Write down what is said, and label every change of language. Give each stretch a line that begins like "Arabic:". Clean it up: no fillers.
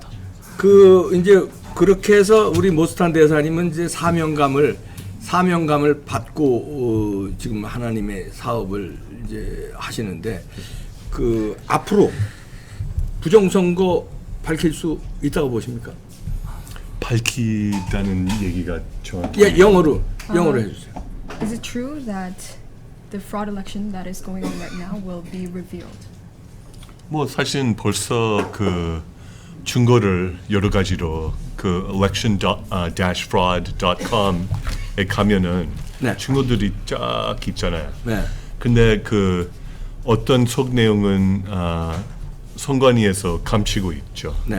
Korean: 자, 이제 그렇게 해서 우리 모스탄 대사님은 이제 사명감을 받고 지금 하나님의 사업을 이제 하시는데 앞으로 부정선거 밝힐 수 있다고 보십니까? 밝히다는 얘기가 정확히 영어로 해주세요.
English: Is it true that the fraud election that is going on right now will be revealed?
Korean: 뭐 사실은 벌써 그 증거를 여러 가지로 그 election-fraud.com에 가면은 증거들이 쫙 있잖아요. 근데 그 어떤 속 내용은 선관위에서 감추고 있죠.